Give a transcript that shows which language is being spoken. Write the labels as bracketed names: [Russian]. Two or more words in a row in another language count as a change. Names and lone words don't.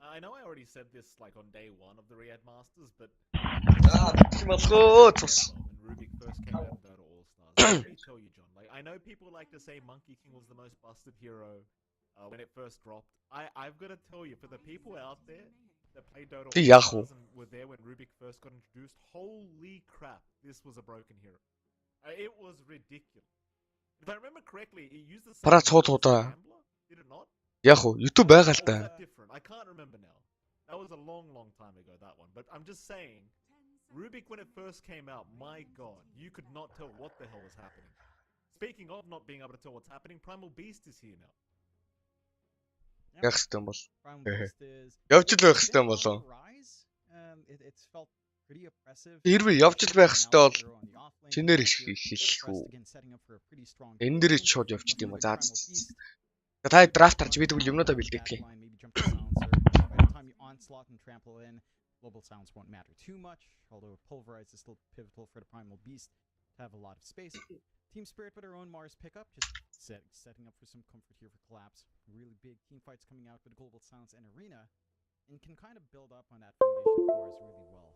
[English] I know I already said this like on day 1 of the Riyadh Masters, but when Rubik first came out in Dota All-Stars, let me tell you, John, like I know people like to say Monkey King was the most busted hero when it first dropped. I've got to tell you, for the people out there that played Dota All-Stars and were there when Rubik first got introduced, holy crap, this was a broken hero. It was ridiculous. If I remember correctly, it used the same Gambler, did it not? [Mongolian] Яг уу, YouTube байгаа л да. [English] Different. I can't remember now. That was a long time ago, that one. But I'm just saying, Rubik when it first came out, my god, you could not tell what the hell was happening. Speaking of not being able to tell what's happening, Primal Beast is here now. [Mongolian] Яах хэвтэй юм бол. [English] Primal Beast is [Mongolian] Явж л байх [English] it's [Mongolian] хэвтэй [English] been [Mongolian] юм болоо. [English] on the rise. It's felt pretty oppressive. [Mongolian] Хэрвээ явж л байх хэвтэй бол чинээр хэлэхгүй. Энэ дээрээ шууд явчих юм аа. За. Та драфт харж бид тэгвэл юмнуудаа бэлдээдэг юм. [English] Onslaught and trample in. Global sounds won't matter too much, although pulverize is still pivotal for the Primal Beast to have a lot of space. Team Spirit with our own Mars pickup, just setting up for some comfort here for collapse. Really big team fights coming out with Global Sounds and Arena, and can kind of build up on that foundation of Mars really well.